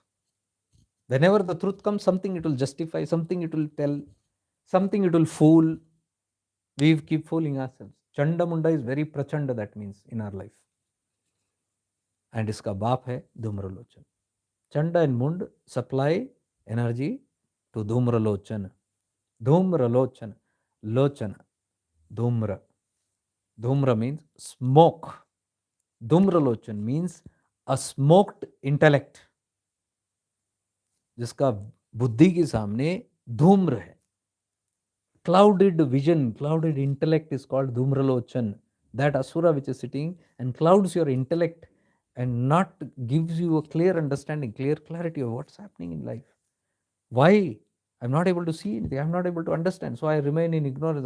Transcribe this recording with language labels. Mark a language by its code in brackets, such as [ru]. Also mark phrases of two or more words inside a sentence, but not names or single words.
[en] Whenever the truth comes, something it will justify, something it will tell, something it will fool. We keep fooling ourselves. Chandamunda is very prachanda, that means, in our life. [hi] And इसका बाप है Dhumralochan. [en] Chanda and Mund supply energy to Dhumralochan. Dhumralochan. Lochana. Dhumra. Dhumra means smoke. Dhumralochan means a smoked intellect, [hi] जिसका बुद्धि के सामने धूम्र है. [en] Clouded vision, clouded intellect is called Dhumralochan. That asura which is sitting and clouds your intellect and not gives you a clear understanding, clear clarity of what's happening in life. Why? I'm not able to see anything. I'm not able to understand. So I remain in ignorance.